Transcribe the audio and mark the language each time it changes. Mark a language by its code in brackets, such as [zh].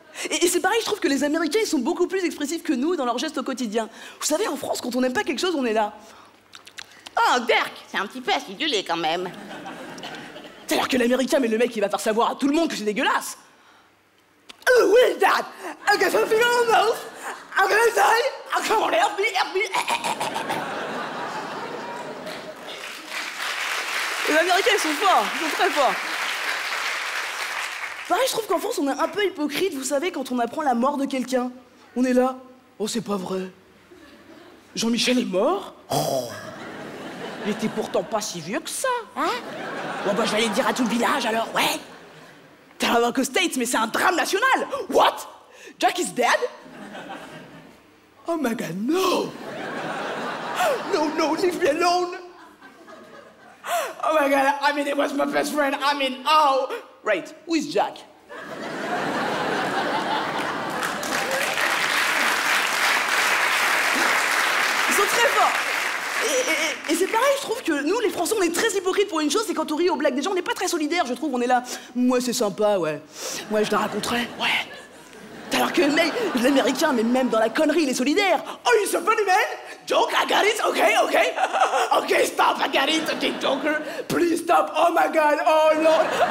[fr] Et c'est pareil, je trouve que les Américains, ils sont beaucoup plus expressifs que nous dans leurs gestes au quotidien. Vous savez, en France, quand on n'aime pas quelque chose, on est là. Oh, Dirk, c'est un petit peu acidulé quand même. C'est-à-dire que l'Américain, mais le mec, il va faire savoir à tout le monde que c'est dégueulasse. [en] Oh, what is that? I got something on my mouth. I'm gonna die. Oh, come on, help me, help me. [fr] Les Américains, ils sont forts, ils sont très forts. Pareil, je trouve qu'en France, on est un peu hypocrite, vous savez, quand on apprend la mort de quelqu'un. On est là. Oh, c'est pas vrai. Jean-Michel est mort? Oh. Il était pourtant pas si vieux que ça, hein? Bon, bah, je vais aller le dire à tout le village, alors, ouais. T'as l'air qu'aux States, mais c'est un drame national. [en] What? Jack is dead? Oh my God, no! No, no, leave me alone! Oh my God, I mean, it was my best friend. I mean, oh! Right, who is Jack? [fr] Ils sont très forts. Et c'est pareil, je trouve que nous, les Français, on est très hypocrites pour une chose, c'est quand on rit aux blagues des gens, on n'est pas très solidaires, je trouve, on est là. Moi, c'est sympa, ouais. Ouais, je la raconterai, ouais. Alors que l'Américain, mais même dans la connerie, il est solidaire. [en] Oh, you're so funny, man! Joke, I got it, okay, okay. Okay, stop, I got it, okay, Joker. Please stop, oh my God, oh Lord.